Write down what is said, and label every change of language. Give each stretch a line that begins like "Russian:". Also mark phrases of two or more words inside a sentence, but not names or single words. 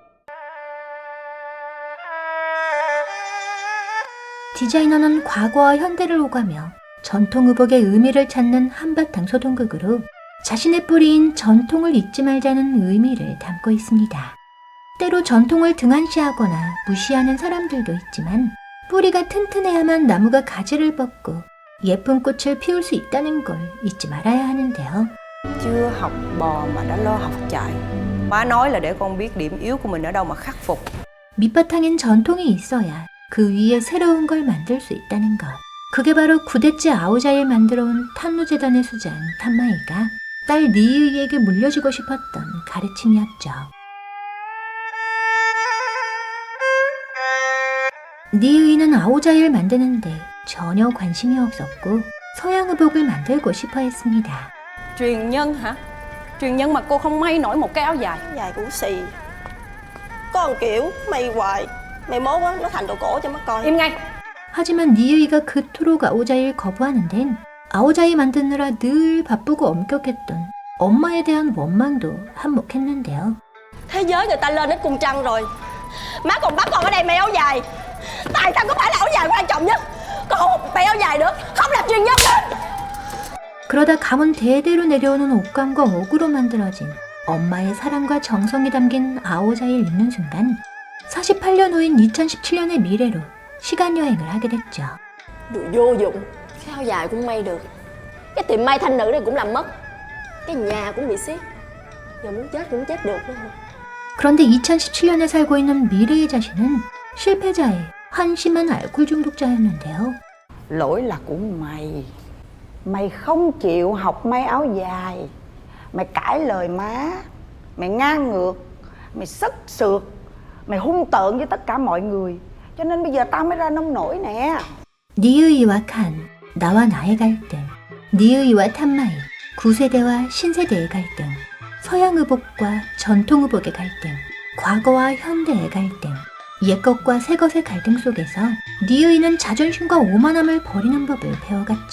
Korean: 디자이너는 과거와 현대를 오가며 전통 의복의 의미를 찾는 한바탕 소동극으로 자신의 뿌리인 전통을 잊지 말자는 의미를 담고 있습니다. 때로 전통을 등한시하거나 무시하는 사람들도 있지만 뿌리가 튼튼해야만 나무가 가지를 뻗고 예쁜 꽃을 피울 수 있다는 걸 잊지 말아야 하는데요.
Vietnamese: Chưa học bò mà đã lo học chạy. Má nói là để con biết điểm yếu của mình ở đâu mà khắc phục.
Korean: 밑바탕엔 전통이 있어야 그 위에 새로운 걸 만들 수 있다는 것. 그게 바로 9대째 아오자에 만들어온 탄루재단의 수장 탄마이가 딸 니으이에게 물려주고 싶었던 가르침이었죠. 니으이는 아오자를 만드는데 전혀 관심이 없었고 서양 의복을 만들고 싶어 했습니다.
Vietnamese: Truyền nhân hả? Truyền nhân mà cô không may nổi một cái áo dài. Dài cũng xì. Có một kiểu mày hoài, mày mốt á nó thành đồ cổ cho mắt coi. Im ngay.
Korean: 하지만 니으이가 그토록 아오자를 거부하는 데는 아오자이 만드느라 늘 바쁘고 엄격했던 엄마에 대한 원망도 한몫했는데요.
Vietnamese: Thế giới người ta lên đến cung trăng rồi, má còn bắt con ở đây mày áo dài. Tại sao có phải là áo dài quan trọng nhất? Còn không mày áo dài nữa, không làm truyền nhân nữa.
Korean: 그러다 가문 대대로 내려오는 옷감과 옥으로 만들어진 엄마의 사랑과 정성이 담긴 아오자를 입는 순간 48년 후인 2017년의 미래로 시간여행을 하게 됐죠.
Vietnamese: Đồ vô dụng. Cái áo dài cũng may được, cái tiệm may thanh nữ này cũng làm mất, cái nhà cũng bị xiết, giờ muốn chết cũng chết được nữa.
Korean: 그런데 2017년에 살고 있는 미래의 자신은 실패자의 한심한 알코올 중독자였는데요.
Vietnamese: Lỗi là của mày. Mày không chịu học may áo dài. Mày cãi lời má. Mày ngang ngược. Mày sức sượt. Mày hung tợn với tất cả mọi người. Cho nên bây giờ tao mới ra nông nổi nè.
Korean: 니으이와 칸, 나와 나의 갈등, 니으이와 탄마이, 구세대와 신세대의 갈등, 서양 의복과 전통 의복의 갈등, 과거와 현대의 갈등, 옛것과 새것의 갈등 속에서 니으이는 자존심과 오만함을 버리는 법을 배워갔죠.